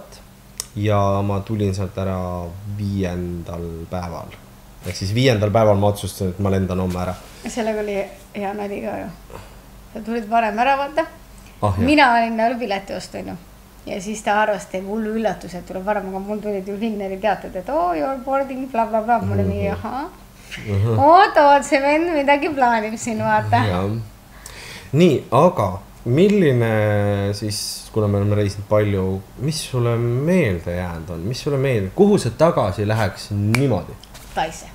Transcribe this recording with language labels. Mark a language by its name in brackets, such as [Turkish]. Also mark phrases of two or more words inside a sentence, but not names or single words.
[Estonian] Ja ma tulin sealt ära 5. päeval. Ehk siis 5. päeval ma otsustasin, et ma lendan homme ära. Sellega oli hea nali ka ju. Sa tulid varem ära, vaata. Mina olin pileti ostu, ja siis ta arvas, et hullu üllatus, et tuleb varem, aga mul tulid ju Finneri teated, et [English] you're boarding, [Estonian] bla bla bla. Mul oli oot, see vend midagi plaanib siin, vaata. Nii, aga milline siis, kuna me oleme reisinud palju, mis sulle meelde jäänud on? Mis sulle meelde? Kuhu sa tagasi läheks niimoodi? Taisse.